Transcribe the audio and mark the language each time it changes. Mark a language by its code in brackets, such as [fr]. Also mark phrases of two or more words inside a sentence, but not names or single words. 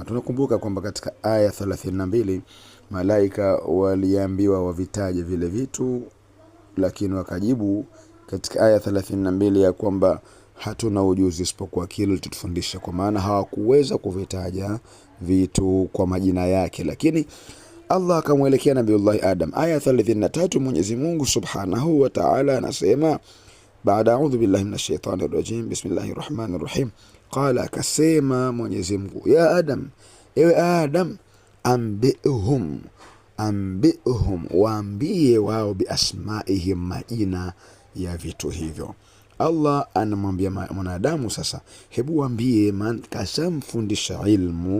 [sw] Tunakumbuka kwamba katika aya 32 malaika waliambiwa wavitaje vile vitu, lakini wakajibu katika aya 32 ya kwamba hatuna ujuzi isipokuwa kile tutufundisha, kwa maana hawakuweza kuvitaja vitu kwa majina yake. Lakini Allah akamwelekea Nabiiullah Adam. Aya 33 Mwenyezi Mungu [ar] سبحانه وتعالى [sw] anasema, baada [ar] أعوذ بالله من الشيطان الرجيم بسم الله الرحمن الرحيم. [sw] Qala, akasema Mwenyezi Mungu, ya Adam, ewe Adam, ambihum, waambie wao biasmaihim, majina ya vitu hivyo. Allah anamwambia mwanadamu sasa, hebu waambie, man kashamfundisha ilmu.